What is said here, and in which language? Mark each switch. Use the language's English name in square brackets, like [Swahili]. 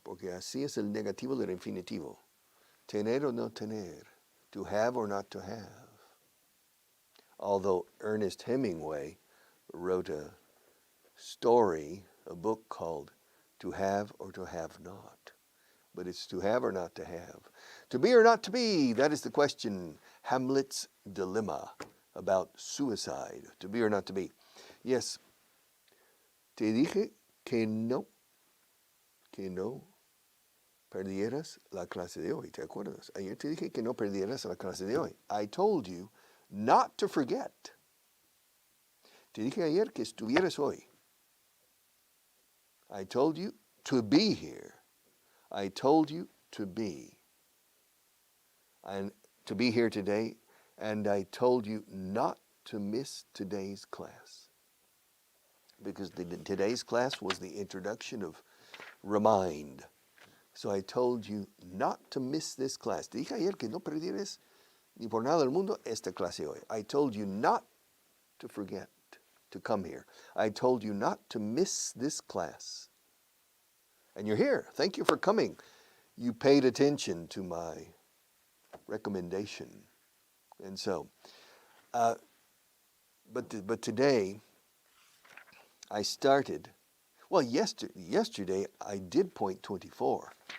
[Spanish] Porque así es el negativo del infinitivo. Tener o no tener. [English] To have or not to have. Although Ernest Hemingway wrote a story, a book called To Have or to Have Not. But it's to have or not to have. To be or not to be, that is the question. Hamlet's dilemma about suicide. To be or not to be. Yes. [Spanish] Te dije que no perdieras la clase de hoy. ¿Te acuerdas? Ayer te dije que no perdieras la clase de hoy. [English] I told you not to forget. [Spanish] Te dije ayer que estuvieras hoy. [English] I told you to be here. I told you to be. And to be here today, and I told you not to miss today's class. Because today's class was the introduction of remind. So I told you not to miss this class. [Spanish] Te dije ayer que no perdieras ni por nada del mundo esta clase hoy. [English] I told you not to forget to come here. I told you not to miss this class. And you're here. Thank you for coming. You paid attention to my recommendation. And so, but today, I started, well, yesterday I did point 24.